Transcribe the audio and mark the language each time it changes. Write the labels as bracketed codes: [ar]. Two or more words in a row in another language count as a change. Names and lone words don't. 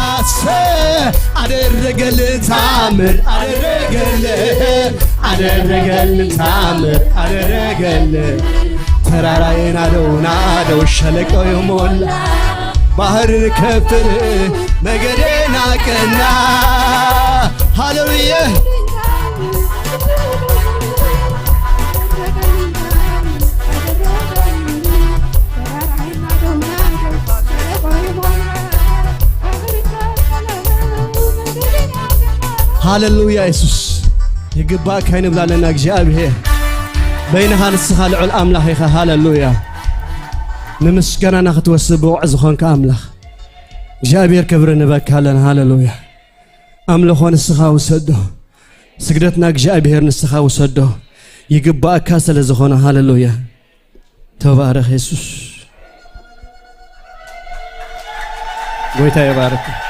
[am] አደረገልን ታምር አደረገልን ታምር አደረገልን ተራራዬን ናደው ሸለቆ የሞላ ባህርን ከፍል መገዴን አቀና ሃሌሉያ [ti] ሃሌሉያ ኢየሱስ ይግባእ ከይንብላለና እግዚአብሔር በይንኻ ንስኻ ልዑል ኣምላኽ ኢኻ ሃሌሉያ ንምስጋናና ክትወስድ ብውዕ ዝኾንካ ኣምላኽ እግዚአብሔር ክብሪ ንበካ ኣለና ሃሌሉያ ኣምልኾ ንስኻ ውሰዶ ስግደትና እግዚአብሔር ንስኻ ውሰዶ ይግባእካ ስለ ዝኾነ ሃሌሉያ ተባረኽ ኢየሱስ ጎይታ ይባርክ